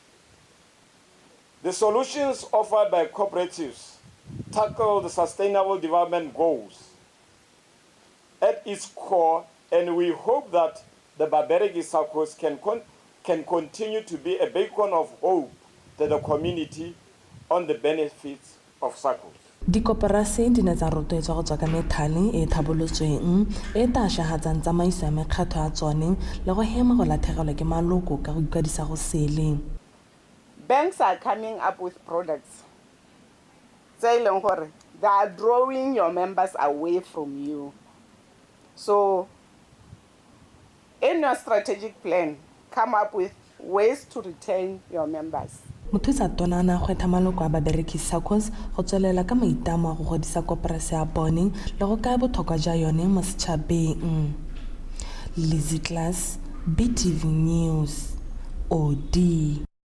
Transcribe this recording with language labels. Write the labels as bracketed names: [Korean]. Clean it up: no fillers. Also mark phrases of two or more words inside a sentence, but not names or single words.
[English] The solutions offered by cooperatives tackle the sustainable development goals at its core, and we hope that the Babereki SACCOS can continue to be a beacon of hope to the community on the benefits of SACCOS. [Tswana] Dikoporasi di ne tsa rotloetswa go tswa ka methale e tlhabolotsweng e tašagatsang tsamaiso ya mekgatlho ya tsone le go hema go latlhegelwa ke maloko ka go ikwadisa go sele. [English] Banks are coming up with products. They are drawing your members away from you. So, in your strategic plan, come up with ways to retain your members. [Tswana] Mothusa tona na gwetha maloko a babereki SACCOS go tswelela ka maitamo a go godisa koporasi ya bone le go ka botlhokwa jwa yone mo setšhabeng. Lizzy Class, BTV News, OD.